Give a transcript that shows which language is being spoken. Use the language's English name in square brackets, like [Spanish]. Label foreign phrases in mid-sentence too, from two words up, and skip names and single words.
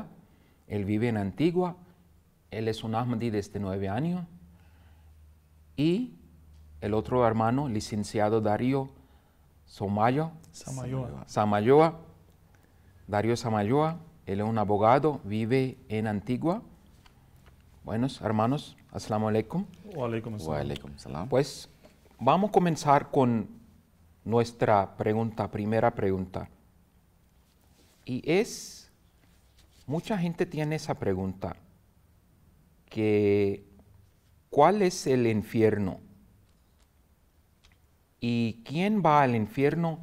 [Spanish] Él vive en Antigua, él es un Ahmadí desde 9 años. Y el otro hermano, licenciado Darío Samayoa. Darío Samayoa. Él es un abogado, vive en Antigua. Buenos hermanos, [Arabic] السلام عليكم. وعليكم السلام. وعليكم السلام. [Spanish] Pues vamos a comenzar con nuestra pregunta, primera pregunta. Y es, mucha gente tiene esa pregunta, que ¿cuál es el infierno? ¿Y quién va al infierno?